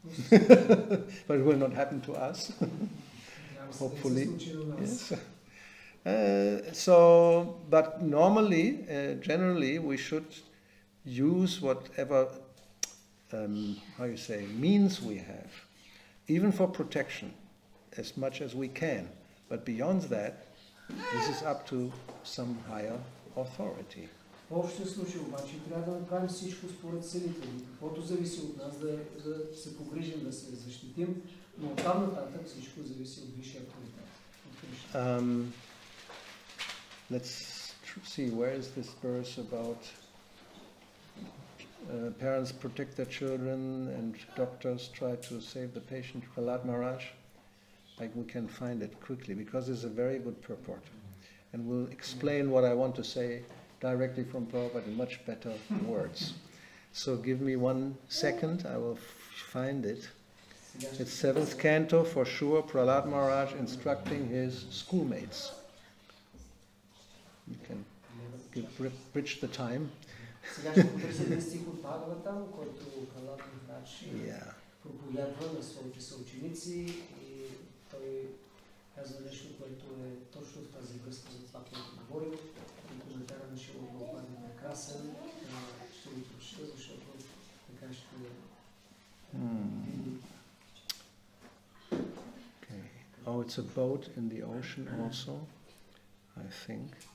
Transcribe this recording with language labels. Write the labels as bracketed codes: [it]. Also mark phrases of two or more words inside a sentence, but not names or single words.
[en] But it will not happen to us. Hopefully. Yes. But normally, generally, we should use whatever, means we have, even for protection, as much as we can. But beyond that, this is up to some higher authority. [bg] В общия случай обаче трябва да направим всичко според силите ни. Каквото зависи от нас, да се погрижим, да се защитим, но оттам нататък всичко зависи от висшия авторитет. [en] Let's see, where is this verse about parents protect their children and doctors try to save the patient, Prahlad Maharaj? Like we can find it quickly because it's a very good purport. And we'll explain what I want to say directly from Prabhupada in much better words. So give me 1 second, I will find it. It's 7th canto for sure, Prahlad Maharaj instructing his schoolmates. You can bridge the time. [bg] Сега ще потърся един стих от Бхагаватам, който Пралад Махарадж проповядва на своите съученици и той казва нещо, което е точно в тази връзка за това, което говорим. И коментара на Шила Прабхупада е прекрасен. Ще го прочета, защото така ще [en] Okay. Oh, it's a boat in the ocean also, I think.